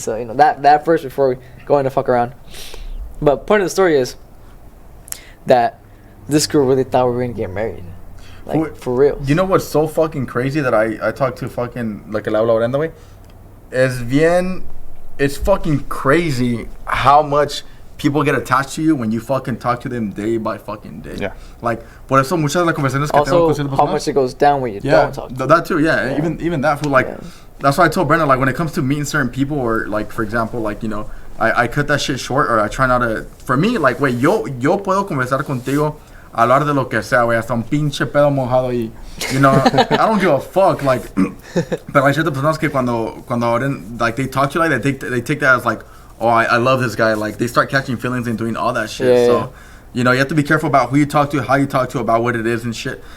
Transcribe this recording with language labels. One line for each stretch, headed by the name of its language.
English: So, you know, that first before we go in to fuck around. But point of the story is that this girl really thought we were going to get married. Like, for real. You know what's so fucking crazy that I talked to fucking, like,
Spanish: el habla orando, güey?
English: It's fucking crazy how much people get attached to you when you fucking talk to them day by fucking day. Yeah.
Spanish: Like, por eso muchas de las conversaciones que tengo con
English: Also, how much it goes down when you don't talk to them. That too, yeah. Even that fool, like, that's why I told Brenda, like, when it comes to meeting certain people, or, like, for example, like, you know, I cut that shit short, or I try not to, for me, like, güey,
Spanish: yo puedo conversar contigo, hablar de lo que sea, güey, hasta un pinche pedo mojado
English: y, you know, I don't give a fuck, like,
Spanish: pero hay ciertas personas que cuando
English: like, they talk to you like that, they take that as like, oh, I love this guy, like, they start catching feelings and doing all that shit, so, you know, you have to be careful about who you talk to, how you talk to, about what it is and shit.